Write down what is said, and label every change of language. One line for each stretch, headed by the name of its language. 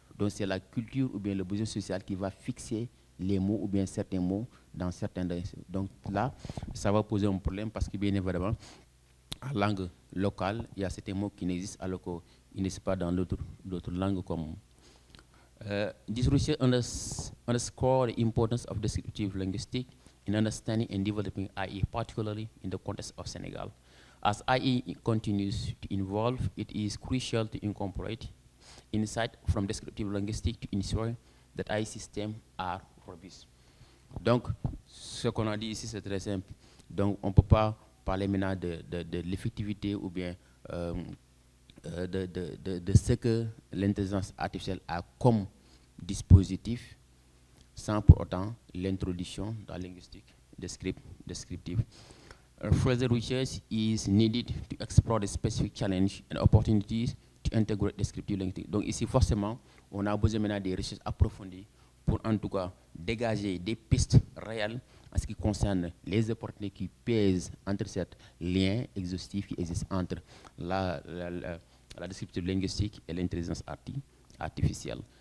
French: Donc c'est la culture ou bien le besoin social qui va fixer les mots ou bien certains mots dans certains. Donc là, ça va poser un problème parce que bien évidemment, en langue locale, il y a certains mots qui n'existent alors qu'ils n'existent pas dans d'autres langues comme.
English: This research underscore the importance of descriptive linguistics in understanding and developing IE, particularly in the context of Senegal. As IE continues to evolve, it is crucial to incorporate insight from descriptive linguistics to ensure that IE systems are robust.
French: Donc, ce qu'on a dit ici, c'est très simple. Donc, on ne peut pas parler maintenant de l'effectivité ou bien de ce que l'intelligence artificielle a comme dispositif sans pour autant l'introduction dans la linguistique descriptive.
English: Further research is needed to explore the specific challenges and opportunities to integrate descriptive linguistics.
French: Donc ici, forcément, on a besoin maintenant des recherches approfondies pour en tout cas dégager des pistes réelles en ce qui concerne les opportunités qui pèsent entre ces liens exhaustifs qui existent entre la descriptive linguistique et l'intelligence artificielle.